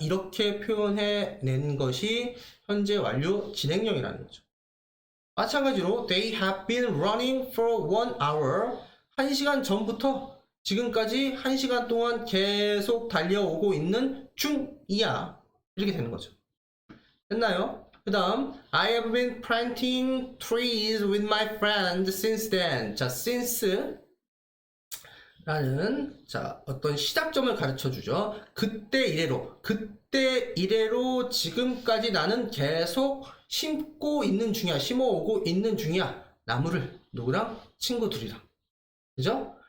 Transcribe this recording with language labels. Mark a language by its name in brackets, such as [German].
[Korean] 이렇게 표현해낸 것이 현재 완료 진행형이라는 거죠. 마찬가지로 [English] they have been running for 1 hour. [Korean] 1시간 전부터 지금까지 1시간 동안 계속 달려오고 있는 중이야. 이렇게 되는 거죠. 됐나요? 그 다음 [English] I have been planting trees with my friends since then. [Korean] 자, since 라는 자 어떤 시작점을 가르쳐 주죠. 그때 이래로 지금까지 나는 계속 심어오고 있는 중이야. 나무를 누구랑? 친구들이랑. 그죠?